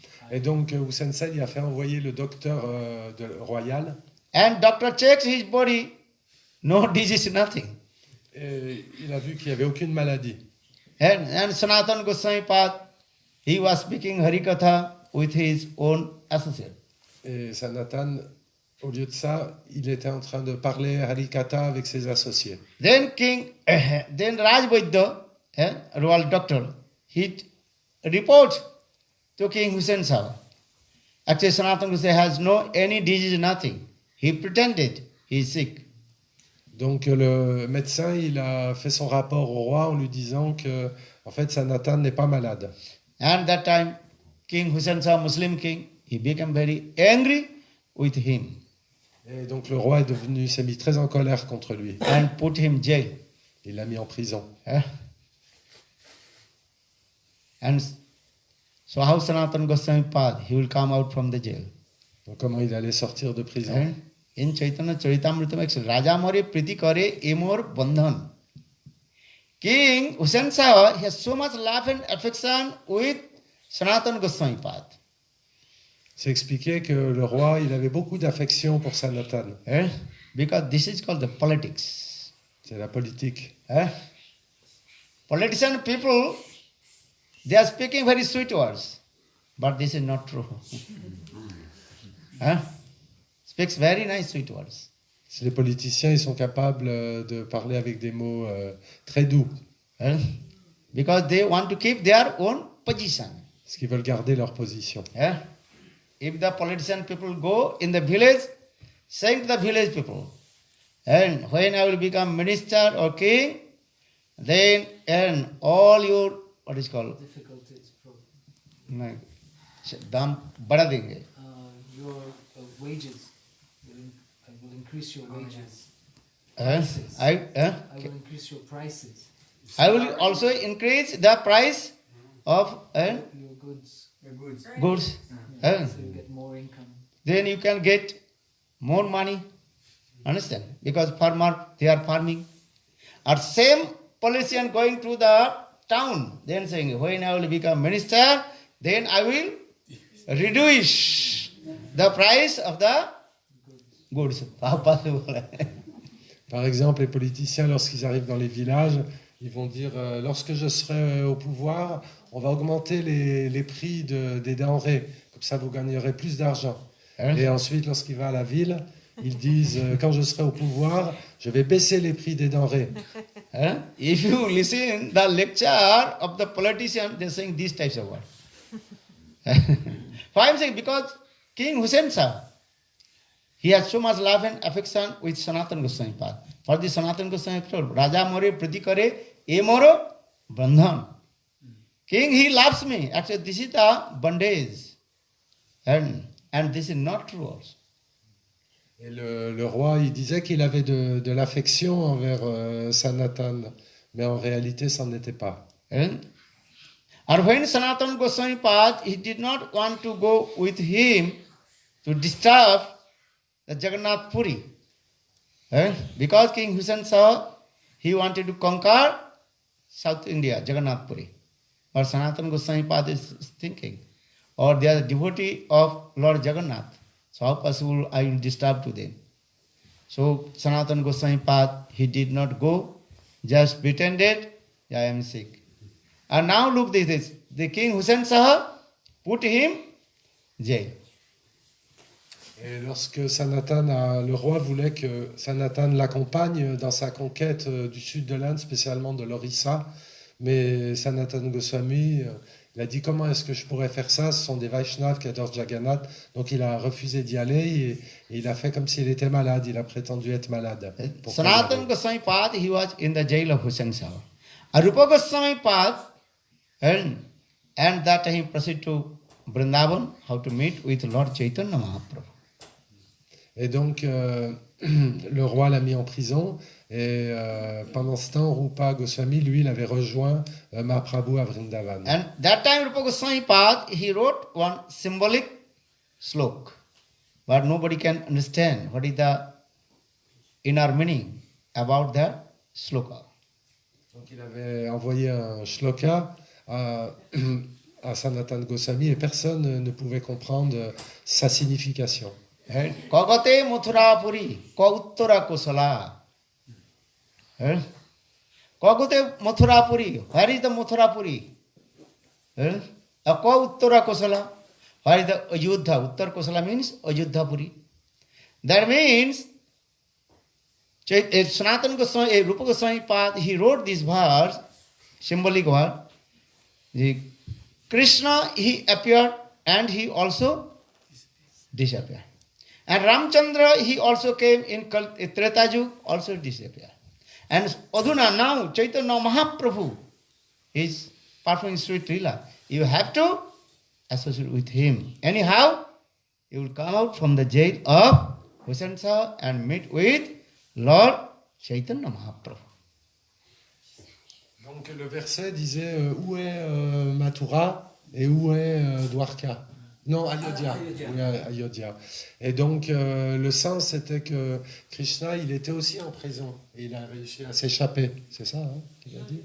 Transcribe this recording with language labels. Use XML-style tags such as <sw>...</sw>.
<fr>Et donc Hussain Shah il a fait envoyer le docteur royal.</fr> <en>And doctor checks his body, no disease, nothing.</en> <fr>Et il a vu qu'il n'y avait aucune maladie.</fr> <en>And Sanatana Goswami Pad, he was speaking Harikatha with his own associate.</en> <fr>Et Sanatan, au lieu de ça, il était en train de parler Harikatha avec ses associés.</fr> <en>Then then Raj Vaidya, royal doctor, he reports to King Hussain Shah. Actually, Sanatana Goswami has no any disease, nothing. He pretended he is sick.</en> <fr>Donc le médecin, il a fait son rapport au roi en lui disant que, en fait, Sanatan n'est pas malade.</fr> <en>And that time, King Hussain Shah, Muslim king, he became very angry with him</en> <fr>Et donc le roi s'est mis très en colère contre lui.</fr> <en>and put him jail.</en> <fr>Il l'a mis en prison.</fr> <en>And so how Sanatana Goswami Pad, he will come out from the jail.</en> <fr>Donc comment il allait sortir de prison?</fr> <en>And in Chaitanya Charitamrita, actually,</en> <bn>Raja More Priti Kare Emor Bandhan.</bn> <en>King Hussain Shah, he has so much love and affection with Sanatana Goswami Pad.</en> <fr>C'est expliqué que le roi, il avait beaucoup d'affection pour Sanatan.</fr> <en>Because this is called the politics.</en> <fr>C'est la politique.</fr> <en>Politician people, they are speaking very sweet words, but this is not true. Speaks very nice sweet words.</en> <fr>Les politiciens, ils sont capables de parler avec des mots très doux.</fr> <en>Because they want to keep their own position.</en> <fr>Parce qu'ils veulent garder leur position.</fr> <en>If the politician people go in the village, saying to the village people, and when I will become minister or king, then and all your, what is called, Difficulties, problem.</en> <hi>दाम बढ़ा देंगे.</hi> <en>Your wages will increase your wages. I will increase your prices. I will also increase the price of Your goods. goods. So you get more income. Then you can get more money. Understand? Because farmer, they are farming. Or same politician going to the town, then saying, when I will become minister, then I will reduce the price of the goods.</en> <fr>Pas possible. Par exemple, les politiciens, lorsqu'ils arrivent dans les villages, ils vont dire lorsque je serai au pouvoir, on va augmenter les prix des denrées. Comme ça, vous gagnerez plus d'argent. Et ensuite, lorsqu'il va à la ville, ils disent quand je serai au pouvoir, je vais baisser les prix des denrées.</fr> <en>If you listen the lecture of the politician, they're saying these types of words. Why I'm saying? Because King Hussain Shah, he has so much love and affection with Sanatana Goswami Pad. For the Sanatana Goswami told,</en> <bn>Raja More Priti Kare Emoro Bandhan.</bn> <en>King, he loves me. Actually, this is the bondage. And this is not true also.</en> <fr>Et le roi, il disait qu'il avait de l'affection envers Sanatan, mais en réalité, ça n'en était pas.</fr> <en>Or when Sanatana Goswami Pad, he did not want to go with him to disturb the Jagannath Puri. Because King Hussain Shah, he wanted to conquer South India, Jagannath Puri. Or Sanatana Goswami Pad is thinking, or they are a devotee of Lord Jagannath. So how possible I will disturb to them? So Sanatana Goswami Pad, he did not go, just pretended, I am sick. And now look this, the King Hussain Shah put him jail.</en> <fr>Et lorsque le roi voulait que Sanatan l'accompagne dans sa conquête du sud de l'Inde, spécialement de l'Orissa, mais Sanatana Goswami, il a dit comment est-ce que je pourrais faire ça? Ce sont des Vaishnavas qui adorent Jagannath. Donc il a refusé d'y aller et il a fait comme s'il était malade. Il a prétendu être malade.</fr> <en>Sanatana Goswami Pad, he was in the jail of Hussain Shah. Arupa Goswami Pad, and that he proceeded to Vrindavan, how to meet with Lord Chaitanya Mahaprabhu.</en> <fr>Et donc le roi l'a mis en prison. Et pendant ce temps, Rupa Goswami, lui, il avait rejoint Mahaprabhu à Vrindavan.</fr> <en>And that time Rupa Goswami Pad, he wrote one symbolic slok. But nobody can understand what is the inner meaning about the sloka.</en> <fr>Donc il avait envoyé un shloka à Sanatana Goswami et personne ne pouvait comprendre sa signification.</fr> <sa>Kagate Mathurapuri, Kauttara Kosala. Kagate Mathurapuri,</sa> <en>where is the Mathurapuri?</en> <sa>Kauttara Kosala.</sa> <en>Where is the Ayodhya? Uttar Kosala means Ayodhya Puri. That means Sanatana Goswami, Rupa Goswami Pad, he wrote this verse, symbolic word. The Krishna, he appeared and he also disappeared. And Ramchandra, he also came in Treta Yuga, also disappeared. And Adhuna, now Chaitanya Mahaprabhu is performing sweet lila. You have to associate with him. Anyhow, you will come out from the jail of Vasansa and meet with Lord Chaitanya Mahaprabhu.</en> <fr>Donc le verset disait où est Mathura et où est Dwarka. Non, Ayodhya. Oui, Ayodhya. Et donc le sens c'était que Krishna il était aussi en prison et il a réussi à s'échapper. C'est ça qu'il a dit.</fr>